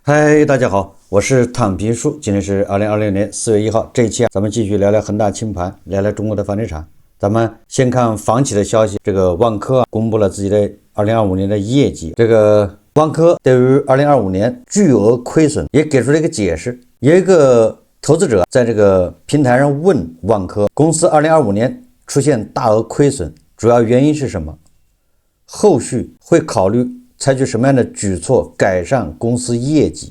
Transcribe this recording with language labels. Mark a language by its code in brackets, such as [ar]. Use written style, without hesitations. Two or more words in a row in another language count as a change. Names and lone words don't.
[zh] 嗨，大家好，我是躺平叔，今天是2026年4月1号，这一期咱們繼續聊聊恆大清盤，聊聊中國的房地產。咱們先看房企的消息，這個萬科公布了自己的2025年的業績。這個萬科對於2025年巨額虧損也給出了一個解釋。有一個投資者在這個平台上問萬科，公司2025年出現大額虧損，主要原因是什麼？後續會考慮採取什麼樣的舉措改善公司業績？